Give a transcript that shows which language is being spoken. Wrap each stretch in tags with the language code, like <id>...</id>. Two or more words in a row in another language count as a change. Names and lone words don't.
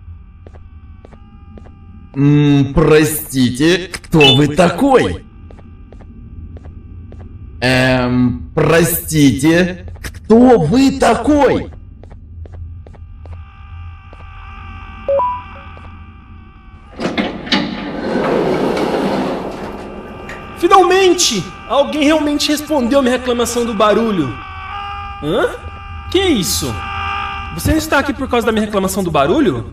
<ru>Простите, кто вы такой? Простите, кто вы такой?</ru> <pt>Finalmente! Alguém realmente respondeu a minha reclamação do barulho. Hã? Que é isso? Você não está aqui por causa da minha reclamação do barulho?</pt>